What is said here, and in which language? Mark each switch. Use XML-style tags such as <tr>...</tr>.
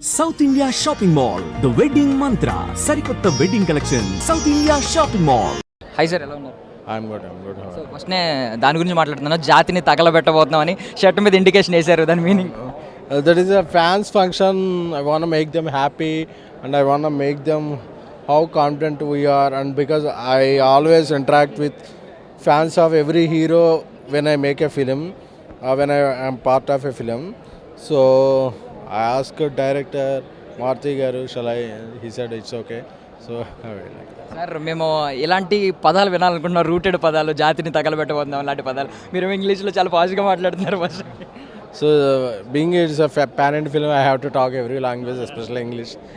<te>South India shopping mall the wedding మంత్ర సరికొత్త wedding collection south India shopping mall. Hi sir, ఎలా ఉన్నారు?</te> <en>I'm good.</en> <te>So ఫస్ట్నే దాని గురించి మాట్లాడుతున్నాను. జాతిని తగలబెట్టబోతున్నామని షర్ట్ మీద ఇండికేషన్ వేశారు, దాని meaning?</te> <en>That is a fans function. I want to make them happy and I want to make them how confident we are, and because I always interact with fans of every hero when I make a film, when I am part of a film. So I asked director Marthi Garu, shall I? He said it's okay. So I will like that.</en> <te>Sir, మేము ఇలాంటి పదాలు వినాలనుకుంటున్నాం, rooted పదాలు, జాతిని తగలబెట్టబోతున్నాం అలాంటి పదాలు. మీరు ఇంగ్లీష్లో చాలా పాజిటివ్గా మాట్లాడుతున్నారు first.</te> <en>So being it's a pan-Indian film, I have to talk every language, especially English.</en>